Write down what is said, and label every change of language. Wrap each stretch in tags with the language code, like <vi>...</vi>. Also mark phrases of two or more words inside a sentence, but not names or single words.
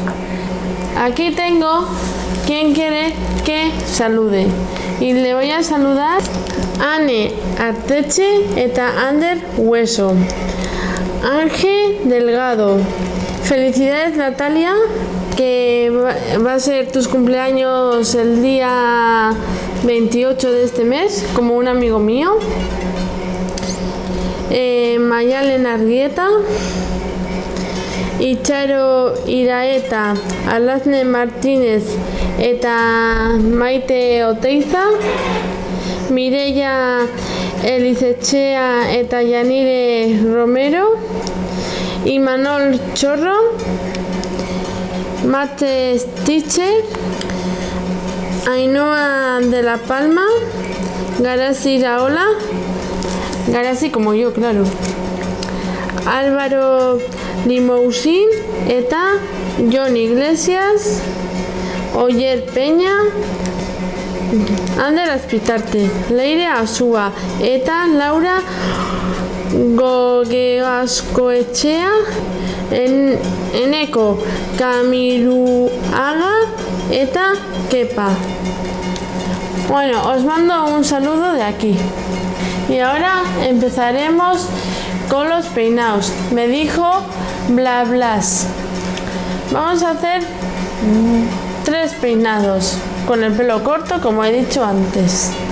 <es>Aquí tengo quien quiere que salude y le voy a saludar Ane Arteche eta Ander Hueso. Ángel Delgado. Felicidades, Natalia, que va a ser tus cumpleaños el día 28 de este mes, como un amigo mío. Mayalen Arguieta, Icharo Iraeta, Alasne Martínez eta Maite Oteiza, Mireia Elizechea eta Yanire Romero, Imanol Chorro, Mate Stitcher, Ainhoa de la Palma, Garasi Raola, Garasi como yo, claro, Álvaro Limousin eta John Iglesias, Oyer Peña, Ander Azpitarte, Leire Asúa eta Laura Gogeaskoetxea, Eneko Kamiruaga eta Kepa. Bueno, os mando un saludo de aquí. Y ahora empezaremos con los peinados. Me dijo Bla Blas. Vamos a hacer 3 peinados con el pelo corto, como he dicho antes.</es>